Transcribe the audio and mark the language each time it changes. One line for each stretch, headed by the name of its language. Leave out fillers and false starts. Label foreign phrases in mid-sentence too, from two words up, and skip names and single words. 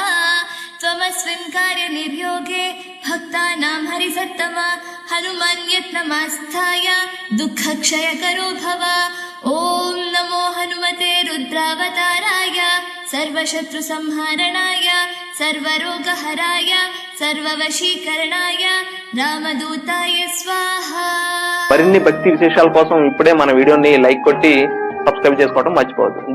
Sanskrit: त्वमस्मिन् कार्यनिर्योगे भक्तानां हरिसत्तमा हनुमान्यत्नमास्थाय दुःखक्षयकरो भव। ॐ नमो हनुमते रुद्रावताराय सर्वशत्रुसंहारणाय सर्वरोगहराय सर्ववशीकरणाय रामदूताय स्वाहा।
Telugu: మరిన్ని భక్తి విశేషాల కోసం ఇప్పుడే మన వీడియోని లైక్ కొట్టి సబ్స్క్రైబ్ చేసుకోవడం మర్చిపోవద్దు।